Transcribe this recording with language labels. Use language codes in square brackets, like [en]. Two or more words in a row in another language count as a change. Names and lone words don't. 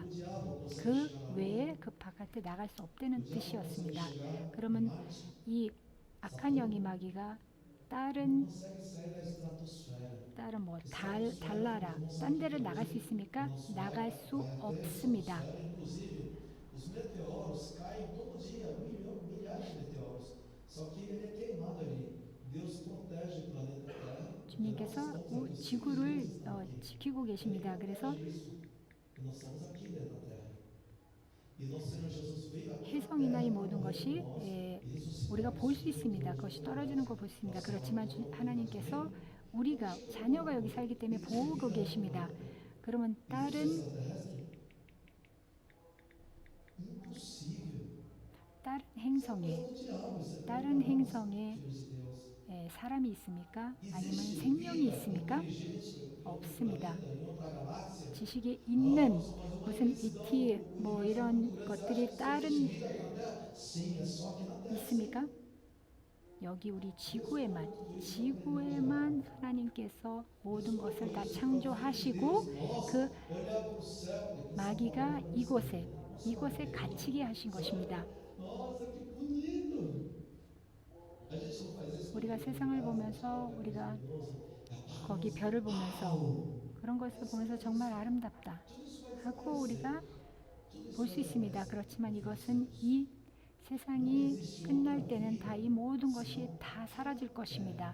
[ko] 그 외에 그 바깥에 나갈 수 없다는 뜻이었습니다. 그러면 이 악한 영이 마귀가 다른 뭐 달나라 딴 데를 나갈 수 있습니까? 나갈 수 없습니다. [pt] Os meteoros caem todo dia, milhares de meteoros. Só que ele é queimado ali. Deus protege o planeta Terra. [ko] 주님께서 지구를 지키고 계십니다. 그래서 [pt] Nós estamos aqui dentro da Terra. E nosso Senhor Jesus veio aqui. [ko] 혜성이나 이 모든 것이 우리가 볼 수 있습니다. 그것이 떨어지는 걸 볼 수 있습니다. 그렇지만 하나님께서 우리가 자녀가 여기 살기 때문에 보고 계십니다. 그러면 [pt] E foi [ko] 다른 [pt] extraterrestre? Impossível. [ko] 다른 [pt] Isso é [ko] 행성에 [pt] coisa do diabo, isso é coisa [ko] 다른 [pt] de nós, [ko] 행성에 [pt] filhos de Deus. [ko] 사람이 있습니까? 아니면 [pt] Existe [ko] 생명이 [pt] vida [ko] 있습니까? [pt] inteligente em outro [ko] 없습니다. [pt] planeta, em outra galáxia? [ko] 지식이 [pt] Não, [ko] 있는 [pt] mas [ko] 무슨 [pt] o [ko] ET 뭐 [pt] universo é muito [ko] 이런 [pt] grande. Você acha [ko] 것들이 [pt] que só existe [ko] 다른 [pt] vida aqui na Terra? Sim, é só aqui na Terra. [ko] 있습니까? [pt] Sim. [ko] 여기 우리 지구에만 하나님께서 모든 것을 다 창조하시고 그 [pt] Olhar para o céu, depois [ko] 마귀가 이곳에 갇히게 하신 것입니다. [pt] nossa, que bonito! A gente não faz isso [ko] 우리가 세상을 보면서 우리가 거기 별을 보면서 그런 것을 보면서 정말 아름답다 하고 우리가 볼 수 있습니다. 그렇지만 이것은 이 세상이 끝날 때는 다 이 모든 것이 다 사라질 것입니다.